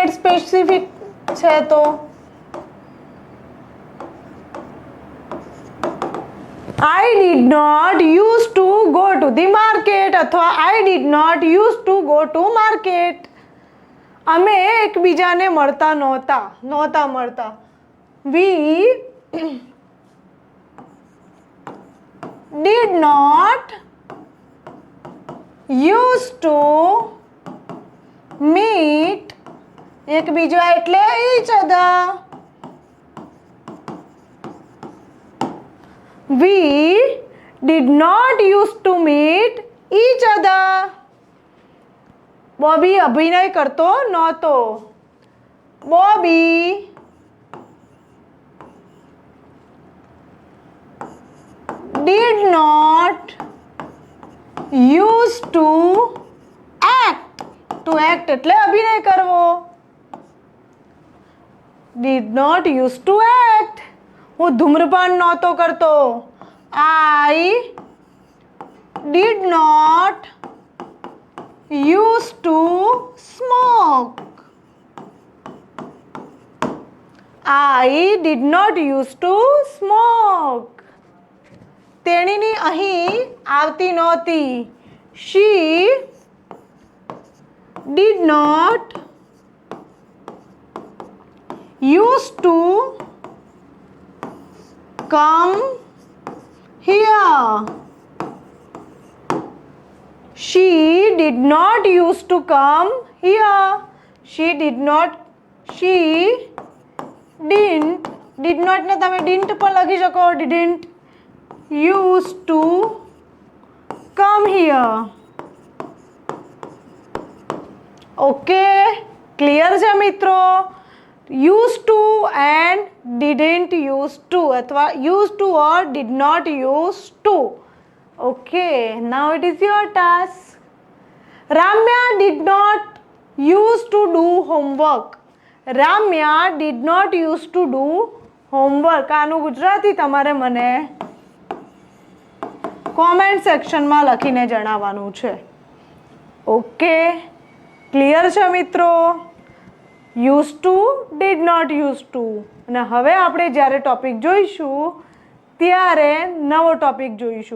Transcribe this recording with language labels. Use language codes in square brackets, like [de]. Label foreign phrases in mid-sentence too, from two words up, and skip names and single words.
[gu] સ્પેસિફિક છે તો [en] I did not used to go to the market અથવા I did not used to go to market. [gu] અમે એકબીજાને મળતા મળતા. [en] We did not used to meet [gu] એકબીજા એટલે [en] each other. We did not used to meet each other. [gu] બોબી અભિનય કરતો નહોતો. [en] બોબી did not used to act. To act [gu] એટલે અભિનય કરવો. [en] Did not used to act. [gu] હું ધૂમ્રપાન નહોતો કરતો. [en] I did not used to smoke. I did not used to smoke. [gu] તેણીની અહીં આવતી નહોતી. [en] She did not used to come here. She did not used to come here. She didn't [gu] ને તમે didn't પણ લખી શકો. [en] Didn't used to come here. [gu] ઓકે, ક્લિયર છે મિત્રો? [en] used to and didn't used to અથવા used to or did not used to. Okay, now it is your task. Ramya did not used to do homework. Ramya did not used to do homework. [gu] આનું ગુજરાતી તમારે મને કોમેન્ટ સેક્શનમાં લખીને જણાવવાનું છે. ઓકે, ક્લિયર છે મિત્રો? [en] use to, did not use to. [gu] અને હવે આપણે જ્યારે ટોપિક જોઈશું ત્યારે નવો ટોપિક જોઈશું.